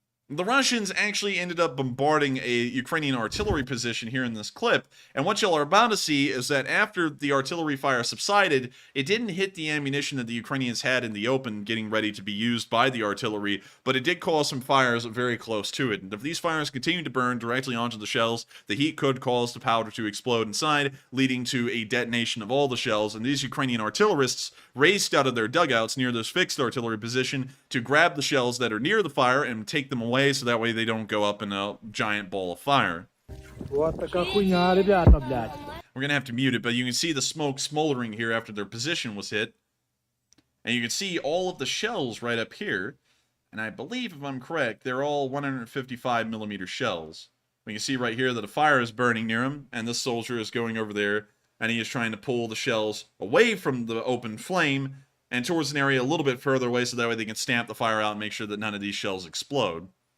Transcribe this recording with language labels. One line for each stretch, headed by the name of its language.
English: The Russians actually ended up bombarding a Ukrainian artillery position here in this clip, and what y'all are about to see is that after the artillery fire subsided, it didn't hit the ammunition that the Ukrainians had in the open getting ready to be used by the artillery, but it did cause some fires very close to it. And if these fires continue to burn directly onto the shells, the heat could cause the powder to explode inside, leading to a detonation of all the shells, and these Ukrainian artillerists raced out of their dugouts near this fixed artillery position to grab the shells that are near the fire and take them away so that way they don't go up in a giant ball of fire.
Russian: Вот такая хуйня, ребята, блядь.
English: We're going to have to mute it, but you can see the smoke smoldering here after their position was hit. And you can see all of the shells right up here. And I believe, if I'm correct, they're all 155 millimeter shells. We can see right here that a fire is burning near him, and this soldier is going over there, and he is trying to pull the shells away from the open flame and towards an area a little bit further away so that way they can stamp the fire out and make sure that none of these shells explode.